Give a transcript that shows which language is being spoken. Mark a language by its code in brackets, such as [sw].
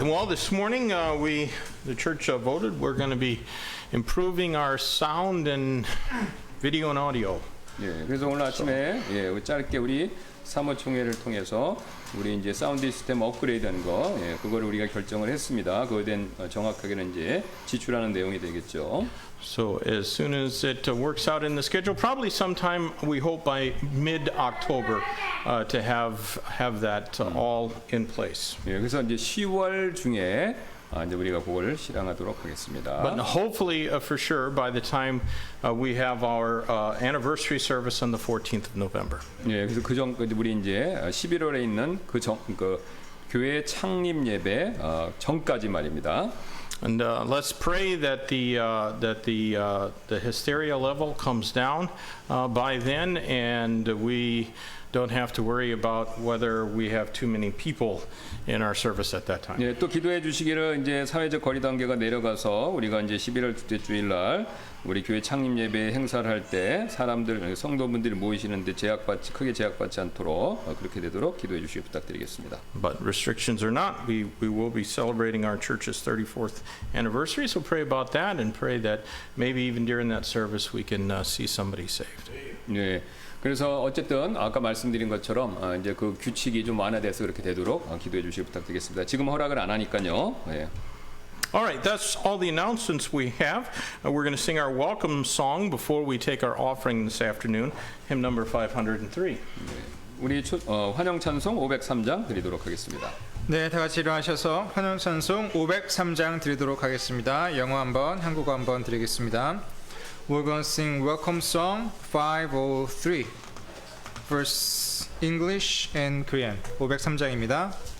[en] Well, this morning the church voted we're going to be improving our sound and video and audio. [ko] 예, 그래서 오늘 아침에 짧게 우리 사무총회를 통해서 우리 이제 사운드 시스템 업그레이드하는 거, 그거를 우리가 결정을 했습니다. 그거에 대한 정확하게는 이제 지출하는 내용이 되겠죠. [en] So as soon as it works out in the schedule, probably sometime we hope by mid-October to have that all in place. [ko] 예, 그래서 이제 10월 중에 이제 우리가 그걸 실행하도록 하겠습니다. [en] But hopefully, for sure, by the time we have our anniversary service on the 14th of November. [ko] 예, 그래서 우리 이제 11월에 있는 그 교회 창립 예배 전까지 말입니다. [en] And let's pray that the hysteria level comes down by then, and we don't have to worry about whether we have too many people in our service at that time. [ko] 예, 또 기도해 주시기를 이제 사회적 거리 단계가 내려가서 우리가 이제 11월 둘째 주일 날 우리 교회 창립 예배 행사를 할 때 사람들 성도분들이 모이시는데 크게 제약받지 않도록 그렇게 되도록 기도해 주시기 부탁드리겠습니다. [en] But restrictions or not, we will be celebrating our church's 34th anniversary, so pray about that and pray that maybe even during that service we can see somebody saved. [ko] 네. 그래서 어쨌든 아까 말씀드린 것처럼 이제 그 규칙이 좀 완화돼서 그렇게 되도록 기도해 주시기 부탁드리겠습니다. 지금 허락을 안 하니까요. 예. [en] All right, that's all the announcements we have. We're going to sing our welcome song before we take our offering this afternoon, hymn number 503. [ko] 우리 환영 찬송 503장 드리도록 하겠습니다. 네, 다 같이 일어나셔서 환영 찬송 503장 드리도록 하겠습니다. 영어 한번, 한국어 한번 드리겠습니다. [en] We're going to sing welcome song 503, verse English and Korean. [ko] 503장입니다.